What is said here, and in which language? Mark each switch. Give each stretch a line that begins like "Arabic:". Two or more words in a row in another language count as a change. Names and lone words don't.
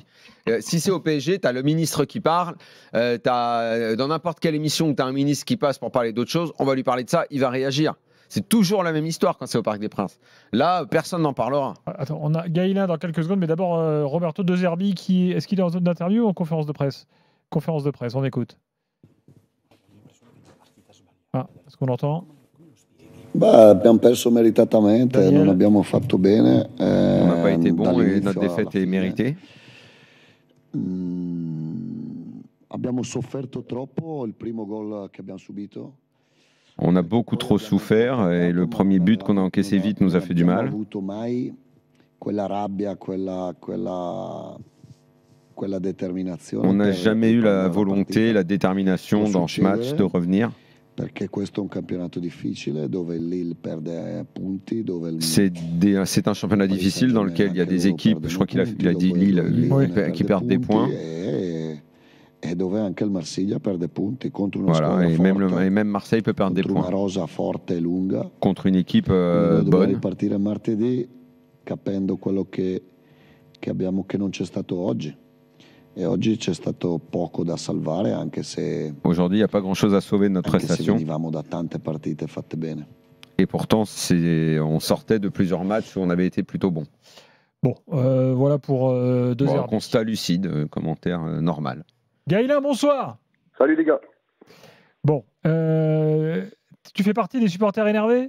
French: Si c'est au PSG, tu as le ministre qui parle. Dans n'importe quelle émission où tu as un ministre qui passe pour parler d'autre chose, on va lui parler de ça, il va réagir. C'est toujours la même histoire quand c'est au Parc des Princes. Là, personne n'en parlera. Attends, on a Gaïlin dans quelques secondes, mais d'abord Roberto De Zerbi, est-ce qu'il est en zone d'interview ou en conférence de presse? Conférence de presse, on écoute. Est-ce qu'on l'entend?
Italian: Abbiamo perso meritatamente, non abbiamo fatto bene.
French: On n'a pas été bon et notre défaite est méritée.
Italian: Abbiamo sofferto troppo il primo gol che abbiamo subito.
French: On a beaucoup trop souffert et le premier but qu'on a encaissé vite nous a fait du mal. On n'a jamais eu la volonté, la détermination dans ce match de revenir. C'est un championnat difficile dans lequel il y a des équipes, je crois qu'il a dit Lille, qui perdent des points. Voilà, et même Marseille peut perdre des points contre une équipe bonne.
Italian: Capendo quello che abbiamo che non c'è stato oggi. Et oggi c'è stato poco da salvare, anche se
French: aujourd'hui il n'y a pas grand-chose à sauver de notre prestation.
Italian: Venivamo da tante partite fatte bene.
French: Et pourtant, on sortait de plusieurs matchs où on avait été plutôt bon. Bon, voilà pour deux heures. Constat lucide, commentaire normal. Gaïlin, bonsoir. Salut les gars. Bon, tu fais partie des supporters énervés?